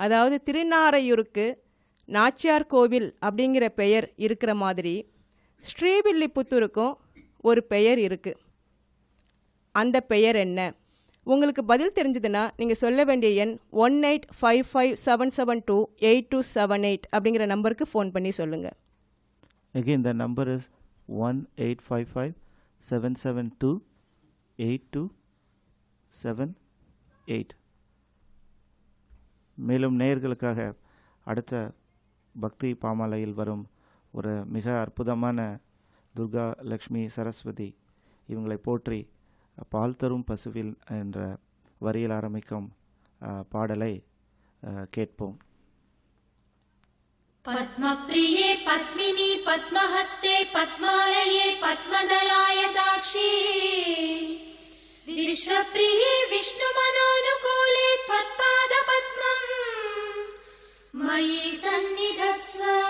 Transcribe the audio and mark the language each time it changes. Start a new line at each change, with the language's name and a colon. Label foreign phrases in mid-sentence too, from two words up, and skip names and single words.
Tamil: அதாவது திருநாரையூருக்கு நாச்சியார் கோவில் அப்படிங்கிற பெயர் இருக்கிற மாதிரி ஸ்ரீவில்லிபுத்தூருக்கும் ஒரு பெயர் இருக்குது. அந்த பெயர் என்ன? உங்களுக்கு பதில் தெரிஞ்சதுன்னா நீங்கள் சொல்ல வேண்டிய எண் 185577282278 அப்படிங்கிற நம்பருக்கு ஃபோன் பண்ணி சொல்லுங்கள்.
English: Again, the number is 1855-772-8278.
Tamil: மேலும் நேயர்களுக்காக அடுத்த பக்தி பாமாலையில் வரும் ஒரு மிக அற்புதமான துர்கா லக்ஷ்மி சரஸ்வதி இவங்களை போற்றி பால் தரும் பசுவில் என்ற வரியில் ஆரம்பிக்கும் பாடலை கேட்போம்.
Sanskrit: पद्मप्रिये पद्मिनी पद्महस्ते पद्मालये पद्मदलायताक्षी विश्वप्रिये विष्णुमनोनुकूले त्वत्पादपद्मं मयि सन्निधत्स्व.